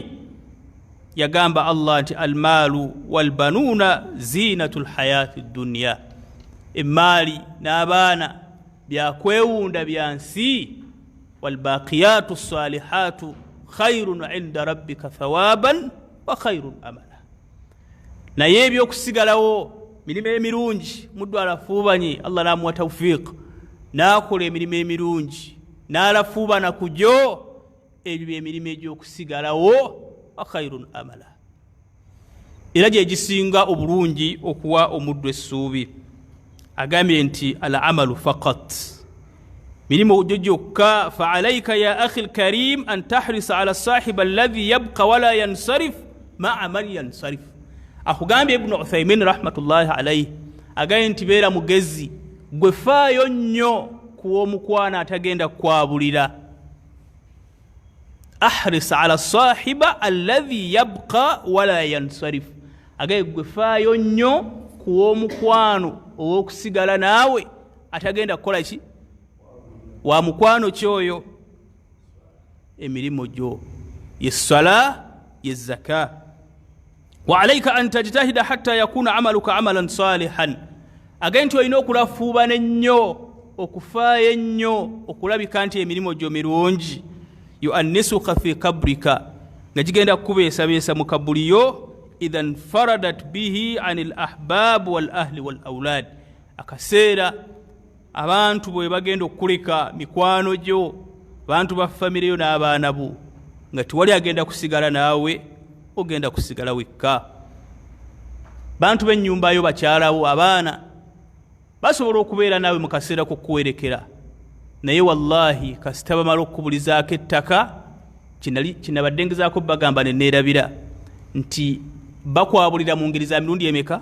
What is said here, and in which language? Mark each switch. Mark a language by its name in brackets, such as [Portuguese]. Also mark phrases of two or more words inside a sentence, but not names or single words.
[Ganda] Yagamba Allah nti [Arabic] المال والبنون زينة الحياة الدنيا, [Ganda] emaali n'abaana byakwewunda bya nsi. [Arabic] والباقيات الصالحات خير عند ربك ثوابا وخير أملا, [Ganda] naye ebyokusigalawo mirimo emirungi, muddu alafuubanye Allah n'amuwa tawfiq n'akola emirimu emirungi, n'alafuubana ku gyo ebyo emirimu egy'okusigalawo [Arabic] خير أملا [Ganda] era gye gisinga obulungi okuwa omuddu essuubi. Agambye nti [Arabic] العمل فقط [Ganda] mirimu gyo gyokka. [Arabic] فعليك يا أخي الكريم أن تحرص على الصاحب الذي يبقى ولا ينصرف مع من ينصرف. [Ganda] Akugambye Ibn Uthaymin [Arabic] رحمة الله عليه [Ganda] agambye nti beera mugezi, gwe faayo nnyo kuw'omukwana atagenda kwabulira. [Arabic] احرص على الصاحب الذي يبقى ولا ينصرف. [Ganda] Agambye gwe faayo nnyo kuw'omukwano ow'okusigala naawe atagenda kukola ki? Wa mukwano kyoyo emirimu gyo yessala yezzaka. [Arabic] وعليك أن تجتهد حتى يكون عملك عملا صالحا. [Ganda] Agambye nti olina okulafuubana ennyo, okufaayo ennyo okulabika nti emirimu gyo mirungi. [Arabic] يؤنسك في قبرك, [Ganda] nga gigenda kukubeesabeesa mu kabuli yo. [Arabic] إذا فردت به عن الأحباب والأهل والأولاد. [Ganda] Akaseera abantu bwe bagenda okuleka mikwano gyo, bantu ba famire yo n'abaana bo, nga tiwali agenda kusigala naawe, ogenda kusigala wekka. Bantu b'ennyumba yo, bakyalawo, abaana basobola okubeera naawe mu kaseera k'okuwerekera, naye wallahi kasita bamala okubulizaako ettaka, kinabadde ngezaako bagamba ne neerabira nti bakwabulira mu ngeri za mirundi emeka?